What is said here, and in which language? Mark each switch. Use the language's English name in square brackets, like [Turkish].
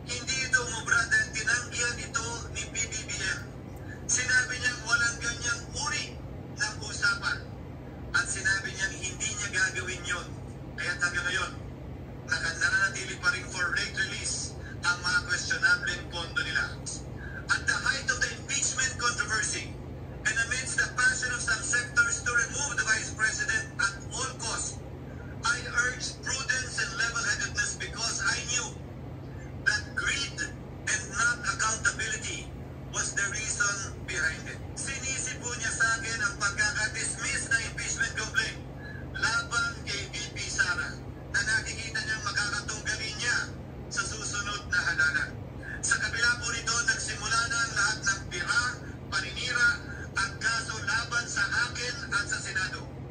[Filipino] Hindi ito umubra dahil tinanggihan ito ni PBBM. Sinabi niyang walang ganyang uri ng usapan at sinabi niyang hindi niya gagawin yon. Kaya hanggang ngayon, nananatili pa rin for late release ang mga questionable pondo nila. [English] At the height of the impeachment controversy, and amidst the passion of some sectors to remove the Vice President at all costs, I urged prudence and level-headedness because I knew that greed and not accountability was the reason behind it. [Filipino] Sinisi po niya sa akin ang pagkakadismiss ng impeachment complaint laban kay VP Sara na nakikita niyang makakatunggali niya sa susunod na halalan. Sa kabila po nito, nagsimula na ang lahat ng pira, paninira at kaso laban sa akin at sa Senado.